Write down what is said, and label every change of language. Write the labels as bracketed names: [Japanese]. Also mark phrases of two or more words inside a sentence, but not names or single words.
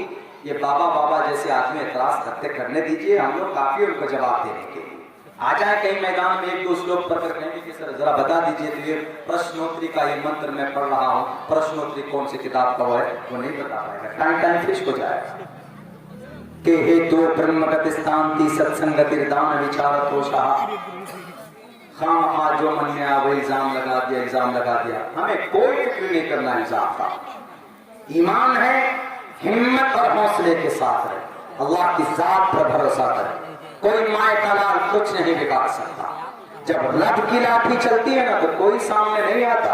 [Urdu] یہ بابا جیسے آدمی اعتراض کرنے دیجئے، ہم لوگ کافی ان کو جواب دینے کے لیے آ جائیں کہیں میدان میں، ایک دو لوگ پر کہیں گے کہ سر ذرا بتا دیجئے تو یہ پرشنوتری کا یہ منتر میں پڑھ رہا ہوں، پرشنوتری کون سی کتاب کا ہے وہ نہیں بتا پائے گا، ٹائم فش ہو جائے گا کہ ہے تو برہمگت استانتی ستسنگت اردان وچارت ہو شاہ، خواہ جو من میں آوے الزام لگا دیا، ہمیں کوئی فکر نہیں کرنا الزام کا، ایمان ہے ہمت اور حوصلے کے ساتھ رہے، اللہ کی ذات پر بھروسہ کرے، کوئی مائے کا لال کچھ نہیں بگاڑ سکتا، جب رب کی لاٹھی چلتی ہے نا تو کوئی سامنے نہیں آتا۔